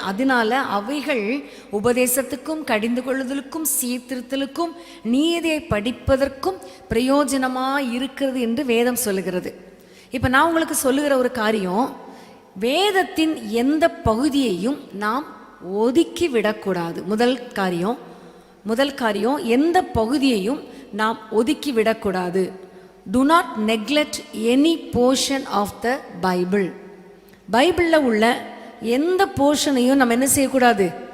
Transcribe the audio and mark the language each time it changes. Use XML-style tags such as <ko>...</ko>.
<ta>அதனால அவைகள் உபதேசத்துக்கும் கடிந்து கொள்ளுதலுக்கும் சீர்திருத்தலுக்கும் நீதியை படிப்பதற்கும் பிரயோஜனமாக இருக்கிறது என்று வேதம் சொல்லுகிறது. இப்போ நான் உங்களுக்கு சொல்லுகிற ஒரு காரியம், வேதத்தின் எந்த பகுதியையும் நாம் ஒதுக்கி விடக்கூடாது. முதல் காரியம் எந்த பகுதியையும் நாம் ஒதுக்கி விடக்கூடாது.</ta> <en>Do not neglect any portion of the Bible.</en> <ta>பைபிளில் உள்ள எந்த போர்ஷனையும் நம்ம என்ன செய்யக்கூடாது?</ta>